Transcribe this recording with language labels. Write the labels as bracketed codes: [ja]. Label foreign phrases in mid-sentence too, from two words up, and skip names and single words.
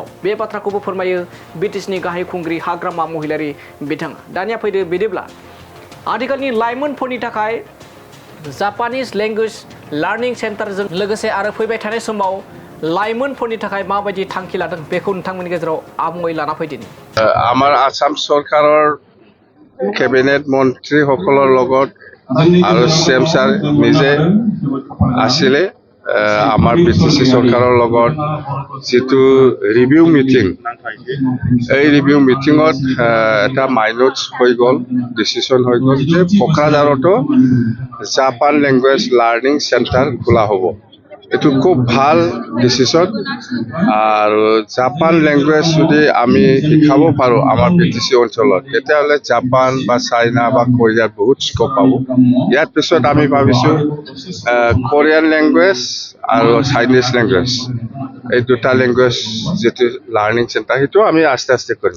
[brx] बे बाथ्राखौबो फोरमायो बिटिसिनि गाहाय खुंगिरि हाग्रामा महिलारी बिथाङा। दानिया फैदो बिदिब्ला आथिखालनि लाइमोनफोरनि थाखाय [en] Japanese language learning [brx] सेन्टारजों लोगोसे आरो फैबाय थानाय समाव लाइमोनफोरनि थाखाय माबायदि थांखि लादों बेखौ नोंथांमोननि गेजेराव आबुङै लाना फैदिनि। [as] আমাৰ আসাম চৰকাৰৰ কেবিনেট মন্ত্ৰীসকলৰ লগত আৰু চিএম ছাৰ নিজে আছিলে আমাৰ বিটিসি চৰকাৰৰ লগত যেটো [en] review meeting [as] এই ৰিভিউ মিটিঙত এটা মাইনট হৈ গ'ল ডিসিশন হৈ গ'ল যে কোকৰাঝাৰতো [en] Japan language learning centre [as] খোলা হ'ব। এটো খুব ভাল ডিসিশন আৰু [en] Japan language [as] যদি আমি শিকাব পাৰো আমাৰ বিটিসি অঞ্চলত তেতিয়াহ'লে জাপান বা চাইনা বা কোৰিয়াত বহুত স্কোপ পাব। ইয়াৰ পিছত আমি ভাবিছো [en] Korean language [as] আৰু [en] Chinese language [as] এই দুটা ল্যাঙ্গুয়েজ যেটো [en] learning centre [as] সেইটো আমি আস্তে আস্তে কৰিম।